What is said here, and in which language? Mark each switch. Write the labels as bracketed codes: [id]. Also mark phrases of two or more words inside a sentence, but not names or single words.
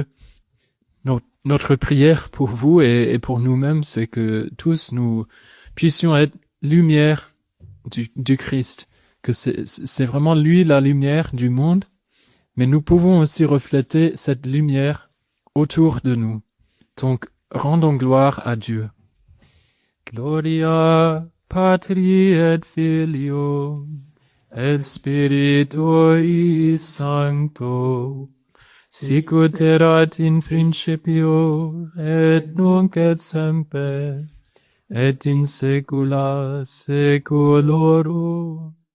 [fr] Notre prière pour vous et pour nous-mêmes, c'est que tous nous puissions être lumière du Christ, que c'est vraiment lui la lumière du monde, mais nous pouvons aussi refléter cette lumière autour de nous. Donc, rendons gloire à Dieu. [la] Gloria Patri et Filio et Spiritui Sancto, sic ut erat in principio et nunc et semper et in saecula saeculorum.